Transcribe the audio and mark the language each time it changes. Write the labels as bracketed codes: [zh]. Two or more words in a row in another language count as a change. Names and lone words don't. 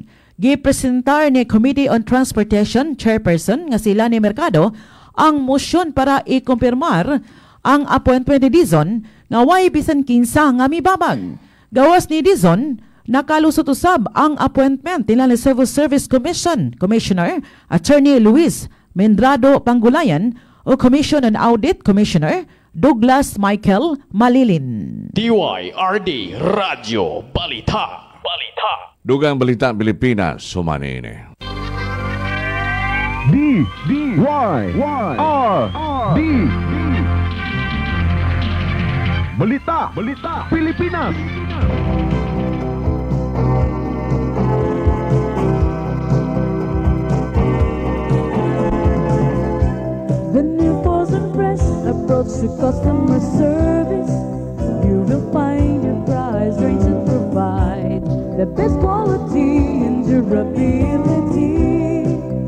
[ceb] Gipresentar ni Committee on Transportation Chairperson nga sila ni Mercado ang motion para ikumpirmar ang appointment ni Dizon nga way bisan kinsa nga mibabag. Gawas ni Dizon, nakalusot usab ang appointment nila ni Civil Service Commission Commissioner Attorney Luis Mendrado Panggulayan o Commission on Audit Commissioner Douglas Michael Malilin. DYRD Radio Balita. Dugang Balita Pilipinas, sumani ini. DYRD. Balita Pilipinas. [en] The new Frozen Fresh approach to customer service. You will find your price range and provide the best quality and durability.